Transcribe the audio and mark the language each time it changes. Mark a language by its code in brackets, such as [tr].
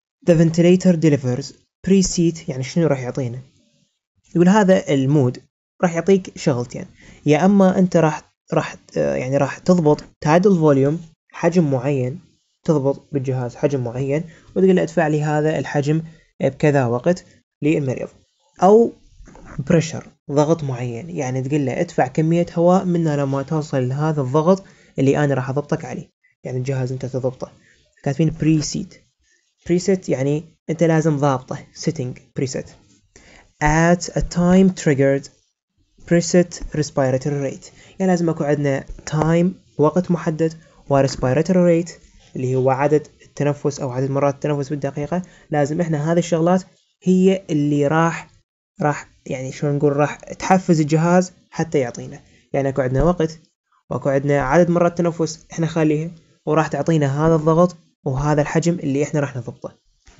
[en] The ventilator delivers preset، [ar] يعني شنو راح يعطينا؟ يقول هذا المود راح يعطيك شغلتين، يا اما انت راح تضبط تايدل فوليوم، حجم معين، تضبط بالجهاز حجم معين وتقول له ادفع لي هذا الحجم بكذا وقت للمريض، او بريشر، ضغط معين، يعني تقول له ادفع كمية هواء منا لما توصل لهذا الضغط اللي انا راح اضبطك عليه، يعني الجهاز انت تضبطه. كاتبين preset يعني انت لازم ضابطه [en] setting preset at a time triggered preset respiratory rate. [ar] يعني لازم اكو عندنا time وقت محدد، و respiratory rate اللي هو عدد التنفس او عدد مرات التنفس بالدقيقة. لازم احنا هذه الشغلات هي اللي راح يعني شلون نقول راح تحفز الجهاز حتى يعطينا. يعني اكو عندنا وقت، واكو عندنا عدد مرات تنفس احنا خاليها، وراح تعطينا هذا الضغط وهذا الحجم اللي احنا راح نضبطه.